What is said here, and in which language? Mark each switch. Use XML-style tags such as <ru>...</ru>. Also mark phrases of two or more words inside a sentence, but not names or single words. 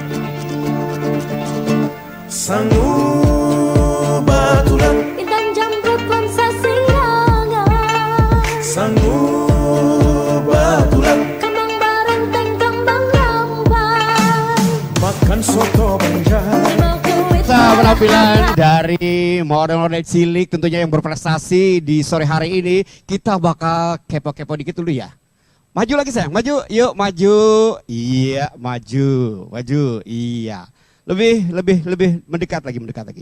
<bjn>Sangu Batulan, Intan Jamrut Nuansa Siangan, Sangu Batulan, Kembang Barenteng, Kembang Rampai, makan soto banjar. Kuit</bjn> <id>Kita penampilan dari model-model cilik tentunya yang berprestasi di sore hari ini. Kita bakal kepo-kepo dikit dulu ya. Maju lagi sayang, maju, yuk maju. Iya, maju, maju, iya. Lebih mendekat lagi.</id>